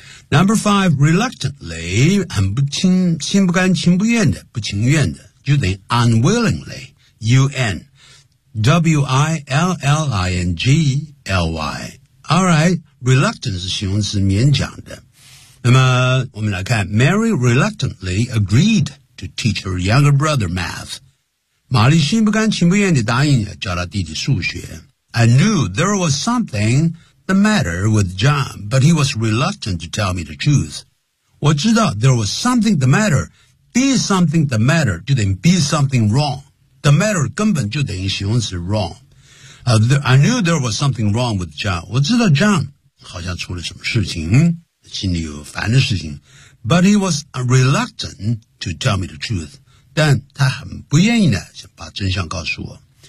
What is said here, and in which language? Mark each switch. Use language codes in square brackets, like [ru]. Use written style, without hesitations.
[en] Number five, [zh] reluctantly, 很不情心不甘情不愿的不情愿的就等于 unwillingly, U-N-W-I-L-L-I-N-G-L-Y. [en] Alright, reluctant [zh] 是形容词勉强的。那么我们来看 [en] ,Mary reluctantly agreed to teach her younger brother math. [zh] 玛丽心不甘情不愿地答应教她弟弟数学。 [en] I knew there was something,The matter with John, but he was reluctant to tell me the truth. [zh] 我知道 [en] there was something the matter. Be something the matter, [zh] 就等于 [en] be something wrong. The matter [zh] 根本就等于形容词 [en] wrong. I knew there was something wrong with John. [zh] 我知道 John 好像出了什么事情，心里有烦的事情。 [en] But he was reluctant to tell me the truth. [zh] 但他很不愿意呢，想把真相告诉我。